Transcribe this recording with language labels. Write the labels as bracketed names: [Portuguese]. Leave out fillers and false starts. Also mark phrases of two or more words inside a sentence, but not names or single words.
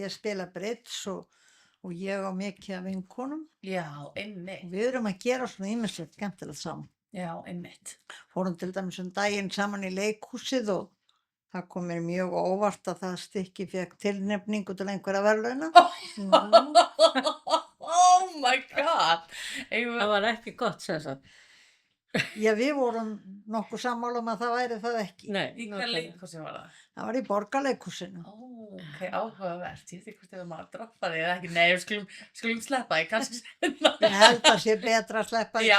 [Icelandic] Ég spila bridds og ég á mikið af vinkonum. Já, einmitt. Og við erum að gera svona ýmislegt skemmtilegt saman. Já, einmitt. Fórum til dæmis daginn saman í leikhúsið og það kom mér mjög óvart að það stykki fékk tilnefningu til einhverja verðlauna. [English] Oh my god! [Icelandic] Það var ekki gott, sem sagt. Já, við vorum nokkuð sammála að það væri það ekki. Nei. Í hvað leikhúsi var það? Það var í Borgarleikhúsinu. Ok, áhugavert. Ég veit ekki hvort þið maður að droppa því eða ekki. Nei, við skulum sleppa því, kannski senna. Ég held að sé betra að sleppa því.